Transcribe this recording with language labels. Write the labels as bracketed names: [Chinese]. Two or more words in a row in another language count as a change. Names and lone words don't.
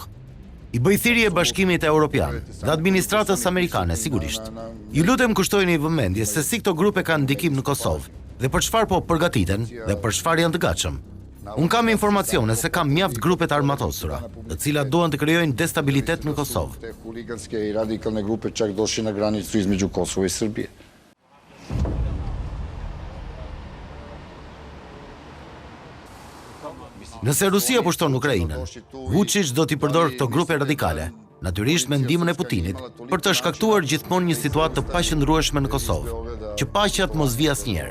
[Albanian] I bëj thirrje Bashkimit Evropian dhe administratës amerikane sigurisht. Ju lutem kushtojeni vëmendje se si këto grupe kanë ndikim në Kosovë dhe për çfarë po përgatiten dhe për çfarë janë të gatshëm. Unë kam informacione se kam mjaft grupe të armatosura, të cilat duan të krijojnë destabilitet në Kosovë. [Serbian] Te huliganske i radikalne grupe čak došli na granicu između Kosova i Srbije. [Albanian] Nëse Rusia pushton Ukrainën, Vučić do t'i përdorë këto grupe radikale, natyrisht me ndihmën e Putinit, për të shkaktuar gjithmonë një situatë të paqëndrueshme në Kosovë, që paqja të mos vijë asnjëherë.